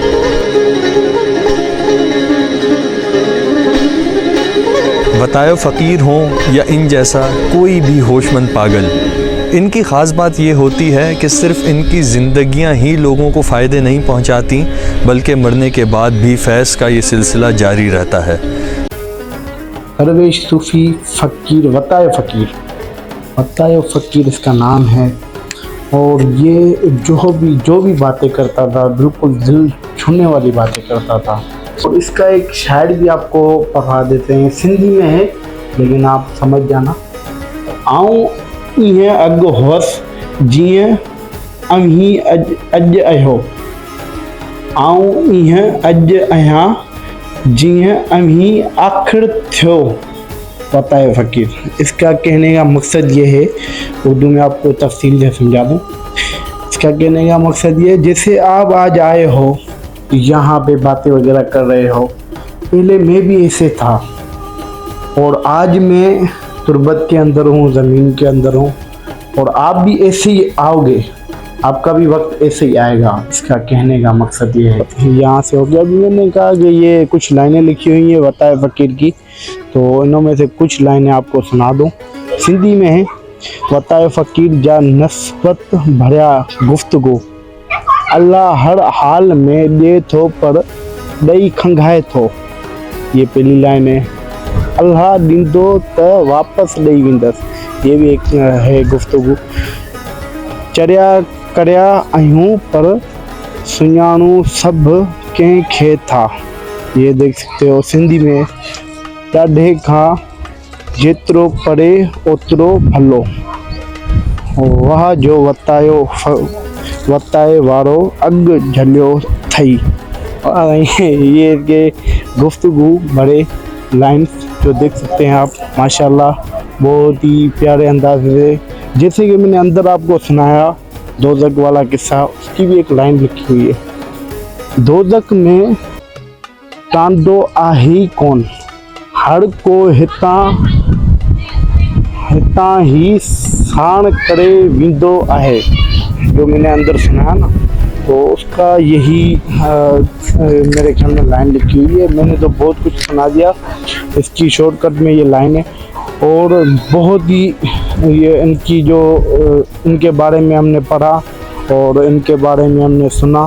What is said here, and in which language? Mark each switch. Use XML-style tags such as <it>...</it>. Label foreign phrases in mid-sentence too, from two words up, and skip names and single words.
<ur>وتائے فقیر ہوں یا ان جیسا کوئی بھی ہوشمند پاگل، ان کی خاص بات یہ ہوتی ہے کہ صرف ان کی زندگیاں ہی لوگوں کو فائدے نہیں پہنچاتی، بلکہ مرنے کے بعد بھی فیض کا یہ سلسلہ جاری رہتا ہے. درویش صوفی فقیر وتائے فقیر اس کا نام ہے. اور یہ جو بھی باتیں کرتا تھا، بالکل دل چھونے والی باتیں کرتا تھا. اور اس کا ایک شاعر بھی آپ کو پڑھا دیتے ہیں، سندھی میں ہے لیکن آپ سمجھ جانا.</ur> <sd>आऊँ इहें अग होस जीअं अम्ही अज आयो, आऊं इहें अज आहियां जीअं अम्ही आखिर थियो। वताए फ़कीर,</sd> <ur>اس کا کہنے کا مقصد یہ ہے، اردو میں آپ کو تفصیل سے سمجھا دوں. اس کا کہنے کا مقصد یہ، جیسے آپ آج آئے ہو یہاں پے باتیں وغیرہ کر رہے ہو، پہلے میں بھی ایسے تھا اور آج میں تربت کے اندر ہوں، زمین کے اندر ہوں، اور آپ بھی ایسے ہی آؤ گے، آپ کا بھی وقت ایسے ہی آئے گا. اس کا کہنے کا مقصد یہ ہے۔ یہاں سے ہو گیا. ابھی میں نے کہا کہ یہ کچھ لائنیں لکھی ہوئی ہیں وتائے فقیر کی، تو انوں میں سے کچھ لائنیں آپ کو سنا دوں. سندھی میں ہے,</ur> <sd>वताए फ़कीर जा नस्बत भरिया गुफ्तगू, अल्लाह हर हाल में दे थो पर ॾेई खंघाए थो।</sd> <ur>یہ پہلی لائن ہے.</ur> <sd>अल्लाह ॾींदो त वापसि ॾेई वेंदसि,</sd> <ur>یہ بھی ایک ہے گفتگو.</ur> <sd>चरिया करिया आहियूं पर सुञाणू सभु कंहिंखे था,</sd> <ur>یہ دیکھ سکتے ہو سندھی میں</ur> <sd>ॾाढे खां जेतिरो परे ओतिरो भलो, वाह जो वताए वारो अॻु झलियो थई।</sd> <ur>یہ کے گفتگو بڑے لائنز جو دیکھ سکتے ہیں آپ، ماشاءاللہ بہت ہی پیارے انداز سے. جیسے کہ میں نے اندر آپ کو سنایا دوزخ والا قصہ، اس کی بھی ایک لائن لکھی ہوئی ہے.</ur> <sd>दोज़ख में टांडो आहे कौन, हर को हितां ही साण करे विंदो आहे।</sd> <ur>جو میں نے اندر سنایا نا، تو اس کا یہی میرے خیال میں لائن لکھی ہوئی ہے. میں نے تو بہت کچھ سنا دیا، اس کی شارٹ کٹ میں یہ لائن ہے. اور بہت ہی یہ ان کی جو ان کے بارے میں ہم نے پڑھا اور ان کے بارے میں ہم نے سنا.</ur>